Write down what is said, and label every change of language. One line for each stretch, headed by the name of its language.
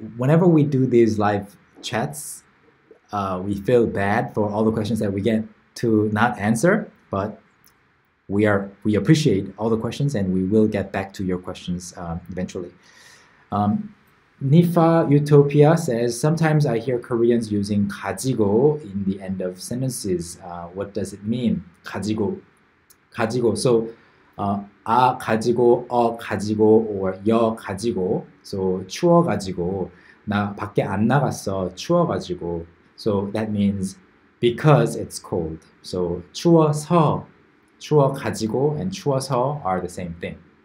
English: Whenever we do these live chats, we feel bad for all the questions that we get to not answer, but we appreciate all the questions and we will get back to your questions eventually. Nifa Utopia says, sometimes I hear Koreans using 가지고 in the end of sentences. What does it mean? 가지고. So, 가지고, 가지고, or 여 가지고.
Korean: So, 추워 가지고. 나 밖에 안 나갔어. 추워 가지고.
English: So, that means because it's cold. So,
Korean: 추워서, 추워 가지고,
English: and 추워서 are the same thing.